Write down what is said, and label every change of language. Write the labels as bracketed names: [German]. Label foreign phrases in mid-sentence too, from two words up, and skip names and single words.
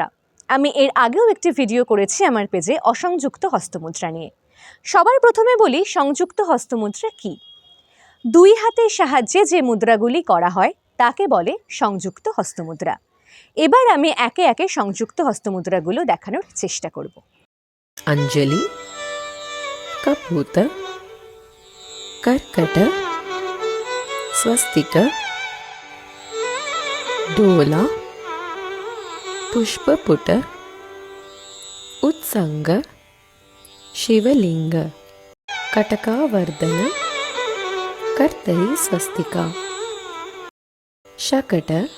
[Bangla] আমি এর আগেও একটি ভিডিও করেছি আমার পেজে অসংযুক্ত হস্তমুদ্রা নিয়ে। সবার প্রথমে বলি সংযুক্ত হস্তমুদ্রা কী। দুই হাতের সাহায্যে যে মুদ্রাগুলি করা হয় তাকে বলে সংযুক্ত হস্তমুদ্রা। এবার আমি একে একে সংযুক্ত হস্তমুদ্রাগুলো দেখানোর চেষ্টা করব। [Sanskrit] अंजलि, कपूत, कर्कट, स्वस्तिक, डोला, पुष्पपुट, उत्संग, शिवलिंग, कटकावर्धन, कर्तरी स्वस्तिका, शकट,